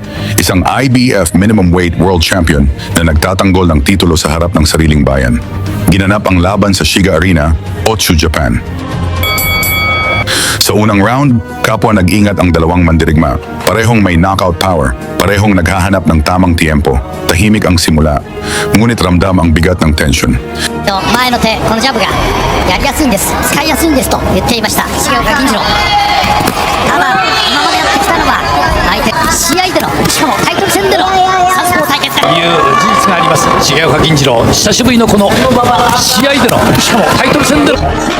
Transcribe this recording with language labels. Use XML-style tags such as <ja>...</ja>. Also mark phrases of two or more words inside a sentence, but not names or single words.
<tl>Isang IBF</tl> <en>minimum weight world champion</en> <tl>na nagtatanggol ng titulo sa harap ng sariling bayan. Ginanap ang laban sa Shiga Arena, Otsu, Japan. Sa unang round, kapwa nag-ingat ang dalawang mandirigma. Parehong may knockout power, parehong naghahanap ng tamang tiempo. Tahimik ang simula, ngunit ramdam ang bigat ng tension.</tl> <ja>前の手、このジャブがやりやすいんです、使いやすいんですと言っていました重岡銀次郎。ただ今までやってきたのは相手試合での、しかもタイトル戦でのサウスポー対決という事実があります。重岡銀次郎、久しぶりのこの試合での、しかもタイトル戦での</ja>